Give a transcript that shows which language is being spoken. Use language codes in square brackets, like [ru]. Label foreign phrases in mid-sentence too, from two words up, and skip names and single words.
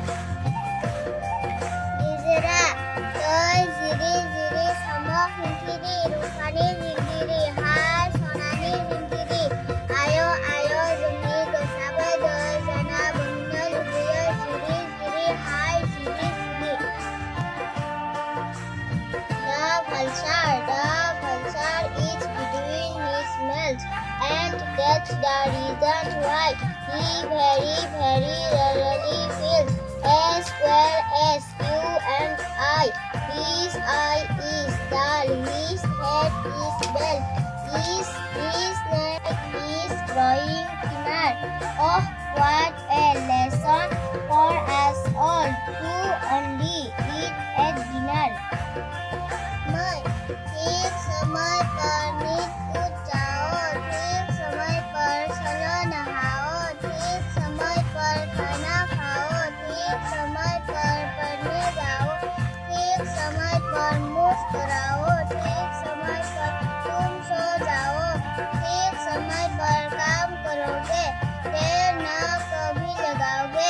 [brx] निजोरा दै जिरि जिरि साम' हिंखिरि रुफानि जिंगिरि हाय सनानि जिंगिरि आय' आय' जोंनि गोसोआबो दै जाना बोहैनो लुबैयो जिरि जिरि हाय जिरि जिरि। [en] The vulture eats between his meals, and that's the reason why he very rarely feels. S square S U and I. His eye is dull, his head is bell, his neck is growing thinner. Oh, what a lesson for us all to only eat at dinner. [hi] ठीक समय पर नींद टूट जाओ ठीक समय पर चलो नहाओ ठीक समय पर खाना खाओ ठीक समय पर पढ़ने जाओ ठीक समय पर मुस्कुराओ ठीक समय पर तुम सो जाओ ठीक समय पर काम करोगे देर न कभी लगाओगे।